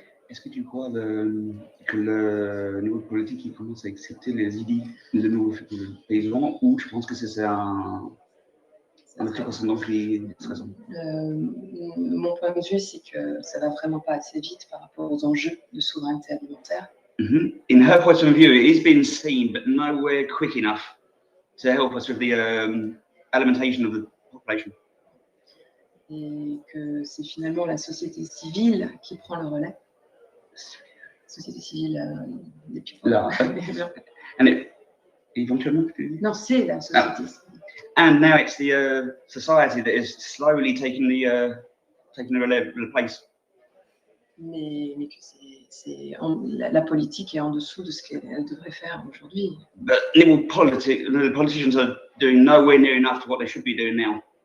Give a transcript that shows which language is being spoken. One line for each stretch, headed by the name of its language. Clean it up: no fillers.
French: Est-ce que tu crois que le niveau politique il commence à accepter les idées de nouveaux paysans, ou je pense que c'est un truc ascendant qui est raison? Mon point de vue, c'est que ça va vraiment pas assez vite par rapport aux enjeux de souveraineté alimentaire.
English: In her point of view, it is being seen, but nowhere quick enough to help us with the alimentation of the population.
French: Et que c'est finalement la société civile qui prend le relais. Société civile des people. Là. And eventuellement. Non, c'est la société civile.
English: And now it's the society that is slowly taking the place.
French: Mais que la politique est en dessous de ce qu'elle devrait faire aujourd'hui.
English: But the politicians are doing nowhere near enough to what they should be doing now.